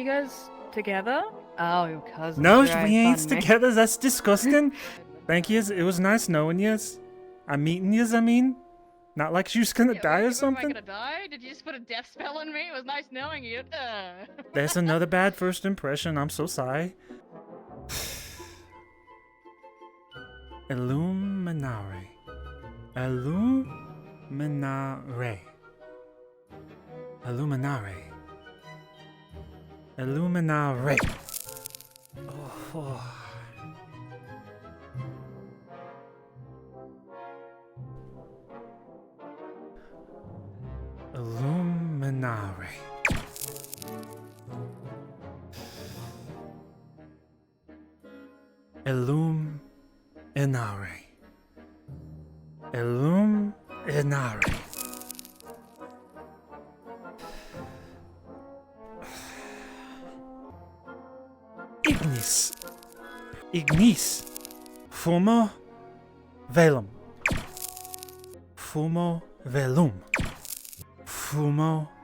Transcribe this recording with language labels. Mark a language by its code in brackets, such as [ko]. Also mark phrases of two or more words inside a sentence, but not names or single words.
[en] you guys together? Oh, your cousin. No, right, we ain't pardon me. together. That's disgusting. Thank yous. It was nice knowing yous. I'm meeting yous, I mean. Not like she was gonna die or Am I something. gonna die? Did you just put a death spell on me? It was nice knowing you. That's another bad first impression. I'm so sorry. Illuminare. [la] Illuminare. Illuminare. [en] Illuminare. Oh. Illuminare. Illuminare. Illuminare. Ignis. [la] Ignis. Fumo velum. Fumo velum. Fumo velum.